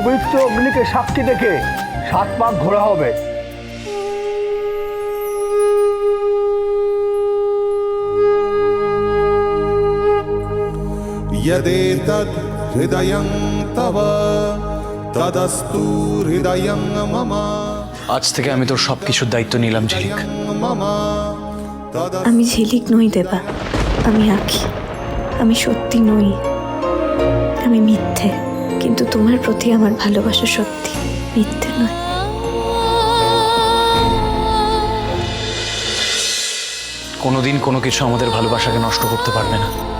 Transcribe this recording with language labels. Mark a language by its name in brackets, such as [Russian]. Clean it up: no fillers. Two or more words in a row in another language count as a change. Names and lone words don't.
[Bangla] পবিত্র অগ্নিকে সাক্ষী রেখে 7 পাক ঘোরা হবে। [Sanskrit] यदेतद् हृदयं तव तदस्तु हृदयं मम [Bangla] আজ থেকে আমি তোর সবকিছুর দায়িত্ব নিলাম ঝিলিক। मम আমি ঝিলিক নই দেবা, আমি আঁখি। আমি সত্যি নই, আমি মিথ্যে। কিন্তু তোমার প্রতি আমার ভালোবাসা সত্যি, মিথ্যে নয়। কোনোদিন কোনো কিছু আমাদের ভালোবাসাকে নষ্ট করতে পারবে না।